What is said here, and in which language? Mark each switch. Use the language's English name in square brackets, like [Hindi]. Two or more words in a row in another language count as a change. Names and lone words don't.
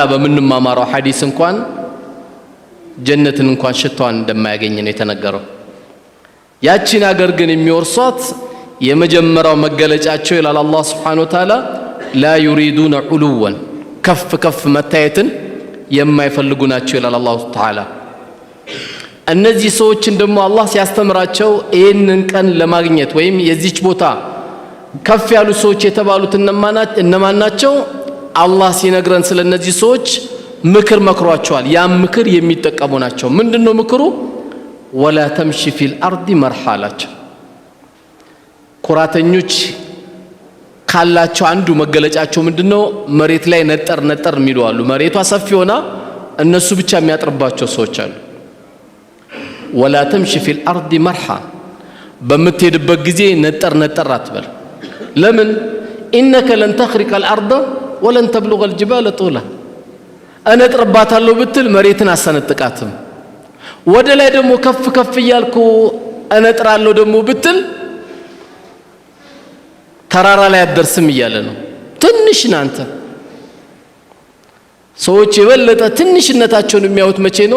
[Amharic] በምንማማረው ሐዲስ እንኳን ጀነትን እንኳን ሽታዋን እንደማያገኝ ነው የተነገረው። ያቺን ሀገር ግን የሚወርሷት የመጀመሪያው መገለጫቸው ይላል አላህ [Arabic] سبحانه وتعالى لا يريدون علوا [Amharic] ከፍ መታየትን የማይፈልጉ ናቸው ይላል አላህ Ta'ala። እነዚህ ሰዎችን ደግሞ አላህ ሲያስተምራቸው ይሄንን ቀን ለማግኘት ወይም የዚች ቦታ ከፍ ያሉ ሰዎች የተባሉት እነማን ናቸው? አላህ ሲነግረን ስለነዚህ ሰዎች ምክር መክሯቸዋል። ያ ምክር የሚጠቀሙ ናቸው። ምንድነው ምክሩ? [Arabic] ولا تمشي في الارض مرحا [Amharic] ኩራተኞች ካላቸው አንዱ መገለጫቸው ምንድነው? መሬት ላይ ነጠር የሚሉ አሉ። መሬቷ ሰፊ ሆና እነሱ ብቻ የሚያጥርባቸው ሰዎች አሉ። [Arabic] ولا تمشي في الارض مرحا [Amharic] በምትሄድበት ጊዜ ነጠር አትበል። ለምን? [Arabic] انك لن تخرق الارض ولن تبلغ الجبال طولا [Amharic] እነጥርባታለሁ ብትል መሬትን አሰነጥቃትም። ወደ ላይ ደግሞ ከፍ ይያልኩ እነጥራለሁ ደግሞ ብትል ተራራ ላይ አደርስም ይያለ ነው። ትንሽ ናንተ ሰዎች የበለጠ ትንሽነታቸውን የሚያዩት መቼ ነው?